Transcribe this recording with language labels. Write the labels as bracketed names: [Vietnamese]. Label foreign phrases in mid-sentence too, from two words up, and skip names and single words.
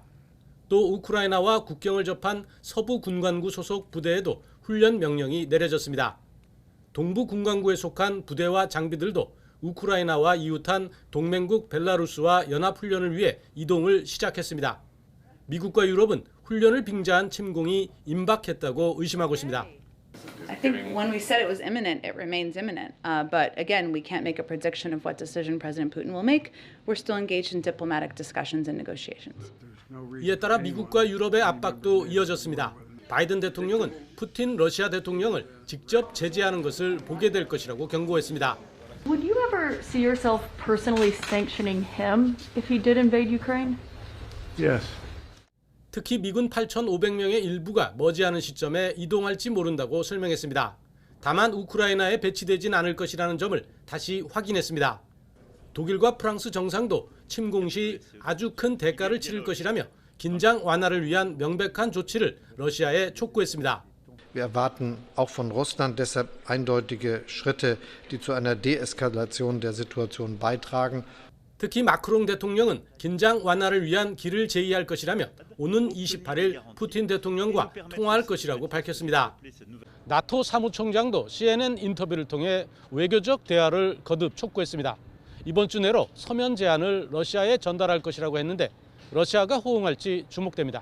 [Korean] 또 우크라이나와 국경을 접한 서부 군관구 소속 부대에도 훈련 명령이 내려졌습니다. 동부 군관구에 속한 부대와 장비들도 우크라이나와 이웃한 동맹국 벨라루스와 연합훈련을 위해 이동을 시작했습니다. 미국과 유럽은 훈련을 빙자한 침공이 임박했다고 의심하고 있습니다. [English] I think when we said it was imminent, it remains imminent. But again, we can't make a prediction of what decision President Putin will make. We're still engaged in diplomatic discussions and negotiations. [Korean] 이에 따라 미국과 유럽의 압박도 이어졌습니다. 바이든 대통령은 푸틴 러시아 대통령을 직접 제재하는 것을 보게 될 것이라고 경고했습니다. [English] Would you ever see yourself personally sanctioning him if he did invade Ukraine? Yes. [Korean] 특히 미군 8,500명의 일부가 머지않은 시점에 이동할지 모른다고 설명했습니다. 다만 우크라이나에 배치되진 않을 것이라는 점을 다시 확인했습니다. 독일과 프랑스 정상도 침공 시 아주 큰 대가를 치를 것이라며 긴장 완화를 위한 명백한 조치를 러시아에 촉구했습니다. [German] Wir erwarten auch von Russland deshalb eindeutige Schritte, die zu einer Deeskalation der Situation beitragen. [Korean] 특히 마크롱 대통령은 긴장 완화를 위한 길을 제의할 것이라며 오는 28일 푸틴 대통령과 통화할 것이라고 밝혔습니다. 나토 사무총장도 CNN 인터뷰를 통해 외교적 대화를 거듭 촉구했습니다. 이번 주 내로 서면 제안을 러시아에 전달할 것이라고 했는데 러시아가 호응할지 주목됩니다.